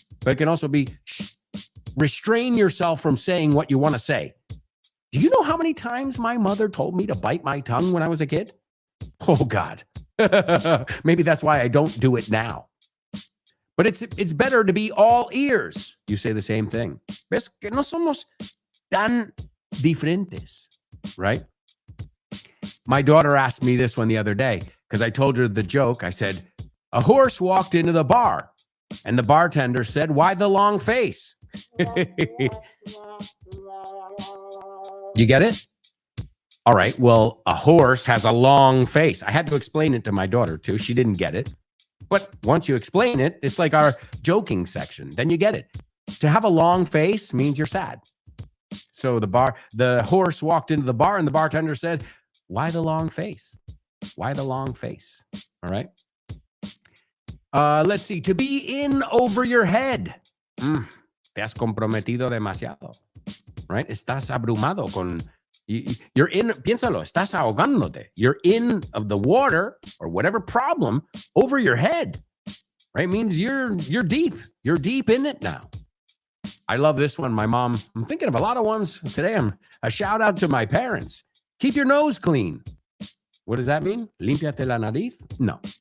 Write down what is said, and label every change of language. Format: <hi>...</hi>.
<en>But it can also be, restrain yourself from saying what you want to say. Do you know how many times my mother told me to bite my tongue when I was a kid? Oh, God. Maybe that's why I don't do it now. But it's better to be all ears. You say the same thing.</en> <es>¿Ves que no somos tan diferentes, right?</es> <en>My daughter asked me this one the other day because I told her the joke. I said, a horse walked into the bar and the bartender said, why the long face? You get it? All right. Well, a horse has a long face. I had to explain it to my daughter too. She didn't get it. But once you explain it, it's like our joking section. Then you get it. To have a long face means you're sad. So the horse walked into the bar and the bartender said, why the long face? Why the long face? All right. Let's see. To be in over your head.</en> <es>Te has comprometido demasiado. Right? Estás abrumado con...</es> <en>You're in,</en> <es>piénsalo, estás ahogándote.</es> <en>You're in of the water or whatever problem over your head, right? Means you're deep. You're deep in it now. I love this one. My mom, I'm thinking of a lot of ones today. A shout out to my parents. Keep your nose clean. What does that mean?</en> <es>Límpiate la nariz?</es> <en>No.</en>